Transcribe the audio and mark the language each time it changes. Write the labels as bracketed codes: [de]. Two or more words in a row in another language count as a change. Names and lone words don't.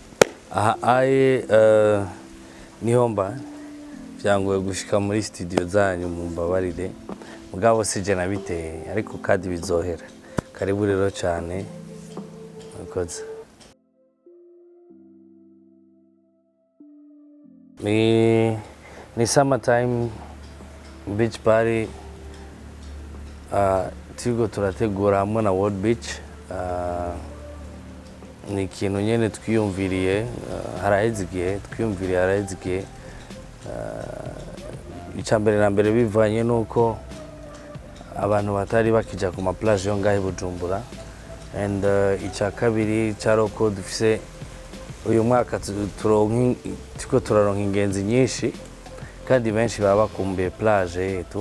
[rn] Nihomba byangoye gushika muri studio zanyu mumbabarire. Mugabo sije nabiteye ariko kadi bizohera. Karibu rero cyane. Murakoze. Ni [en] summertime beach party. [rn] Turiko turategura hamwe na World Beach. Ni ikintu nyene twiyumviriye harahezigiye icambere na mbere bivanye nuko abantu batari bakija ku ma plage yo ngahe Bujumbura, and ica kabiri caroko dufise uyu mwaka turiko turaronka ingenzi nyinshi kandi benshi baba bakumbuye plage yetu.